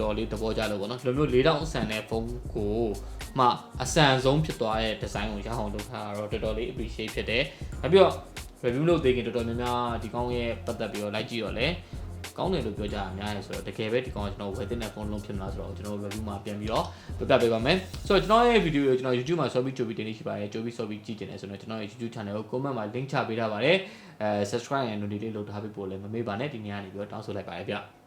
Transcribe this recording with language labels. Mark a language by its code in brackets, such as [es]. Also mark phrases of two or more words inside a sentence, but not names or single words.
[my] တော်လေးသဘောကျလို့ပေါ့နော်ဒီလိုမျိုး4000အဆန်တဲ့ဖုန်းကိုမှအဆန်ဆုံးဖြစ်သွားတဲ့ design ကိုရအောင်လုပ်ထားတော့တော်တော်လေး appreciate ဖြစ်တယ်နောက်ပြီးတော့ review လုပ်သေးခင်တော်တော်များများဒီကောင်းရဲ့ပတ်သက်ပြီးတော့လိုက်ကြည့်တော့လေကောင်းတယ်လို့ပြောကြတာအများကြီးဆိုတော့တကယ်ပဲဒီကောင်းကကျွန်တော်ဝယ်တဲ့ဖုန်းလုံးဖြစ်မလားဆိုတော့ကျွန်တော် review မှာပြန်ပြီးတော့ပြပြပေးပါမယ်ဆိုတော့ကျွန်တော်ရဲ့ video ကိုကျွန်တော် YouTube မှာဆော်ပြီးကြိုပြီးတင်နေရှိပါတယ်ကြိုပြီးဆော်ပြီးကြည့်ကြတယ်ဆိုတော့ကျွန်တော်ရဲ့ YouTube channel ကို comment မှာ link ချပေးထားပါတယ် [en] subscribe and notification [my] လုပ်ထားပေးဖို့လည်းမမေ့ပါနဲ့ဒီနေ့ကနေပြီးတော့တောင်းဆိုလိုက်ပါတယ်ဗျ